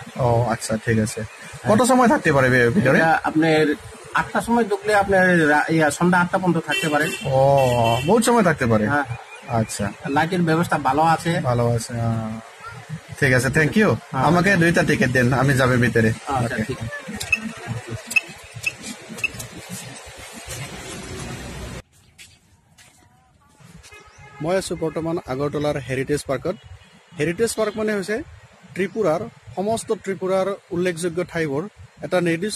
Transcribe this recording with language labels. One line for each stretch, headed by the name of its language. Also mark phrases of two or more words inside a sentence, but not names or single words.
Bangla: ও আচ্ছা ঠিক আছে কত সময় থাকতে পারে ভিতরে আপনার 8টার সময় ঢুকলে আপনার সন্ধ্যা 8টা পর্যন্ত থাকতে পারে ও বহুত সময় থাকতে পারে হ্যাঁ আচ্ছা লাইটের ব্যবস্থা ভালো আছে ঠিক আছে থ্যাংক ইউ আমাকে 2টা টিকিট দেন আমি যাব ভিতরে আচ্ছা ঠিক আছে
Assamese: মই আছো বৰ্তমান আগৰতলাৰ হেৰিটেজ পাৰ্কত হেৰিটেজ পাৰ্ক মানে হৈছে ত্ৰিপুৰাৰ সমস্ত ত্ৰিপুৰাৰ উল্লেখযোগ্য ঠাইবোৰ এটা নিৰ্দিষ্ট